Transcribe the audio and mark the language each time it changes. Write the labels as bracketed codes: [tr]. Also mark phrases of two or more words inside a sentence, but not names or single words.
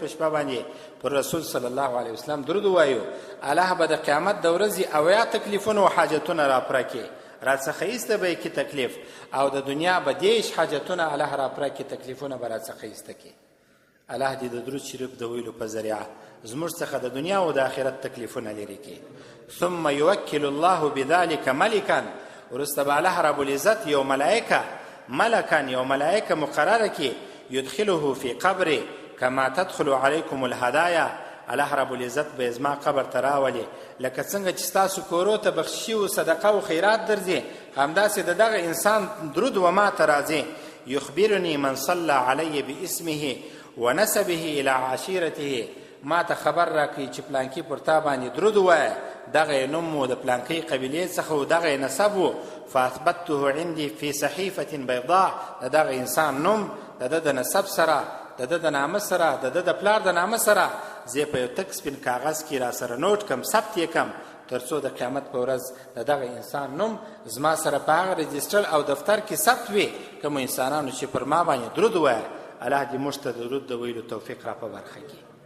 [ps] شپه باندې پر رسول [ar] صلی الله علیه وسلم [ps] درود ووایو الله به د قیامت د ورځې اویا تکلیفونه و حاجتونه راپوره کړي راڅخه ایسته به یې کړي تکلیف او د دنیا به دیش حاجتونه الله راپوره کړي تکلیفونه به راڅخه ایسته کړي الله دې د درود شریف د ویلو په ذریعه زموږ څخه د دنیا او د آخرت تکلیفونه لرې کړي [ar] ثم یوکل الله بذلک ملکا [ps] وروسته به الله رب العزت یو ملائکه مقرره کړي [ar] يدخله في قبره كما تدخل عليكم الهدايا [ps] الله رب العزت به زما قبر ته راولي لکه څنګه چې ستاسو کورو ته بخشي او صدقه او خیرات درځي همداسې د دغه انسان درود و ما ته راځي [ar] يخبرني من صلى علي باسمه ونسبه الى عشيرته [ps] ما ته خبر راکړي چې پلانکي پر تا باندې درود ووایه دغه نوم و د پلانکي قبیلې څخه و دغه نسب و [ar] فاثبته عندي في صحيفه بيضاء [ps] دغه انسان نوم د د نسب سره د د نامه سره د پلار د نامه سره زه په یو تک سپین کاغذ کې را سره نوٹ کم ثبت یې کم تر څو د قیامت په ورځ د دغه انسان نوم زما سره په هغه رجسټر او دفتر کې ثبت وي کوم انسانانو چې پر ما باندې درود وایه الله دې موږ ته د درود د ویلو توفیق را په برخه کړي